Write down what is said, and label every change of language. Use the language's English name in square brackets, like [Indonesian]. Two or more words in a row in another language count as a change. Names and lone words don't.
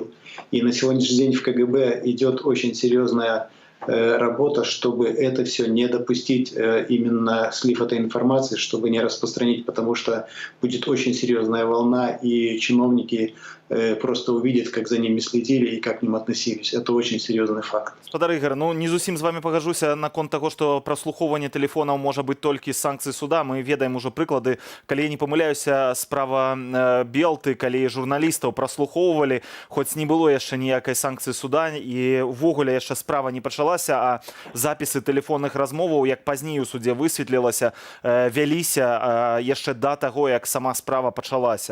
[Russian] И на сегодняшний день в КГБ идет очень серьезная работа, чтобы это все не допустить, именно слив этой информации, чтобы не распространить, потому что будет очень серьезная волна, и чиновники просто увидят, как за ними следили и как к ним относились. Это очень серьезный факт. [Belarusian] Гаспадар Ігор, ну не зусім з вами пагажуся наконт таго, што праслухоўванне тэлефонаў можа быць толькі з санкцый суда. Мы ведаем ужо прыклады, калі я не памыляюся, справа Белты, калі журналістаў праслухоўвалі, хоць не было яшчэ ніякай санкцыі суда, і ўвогуле яшчэ справа не пачалася, а запісы тэлефонных размоваў, як пазней у судзе высветлілася, вяліся яшчэ да таго, як сама справа пачалася.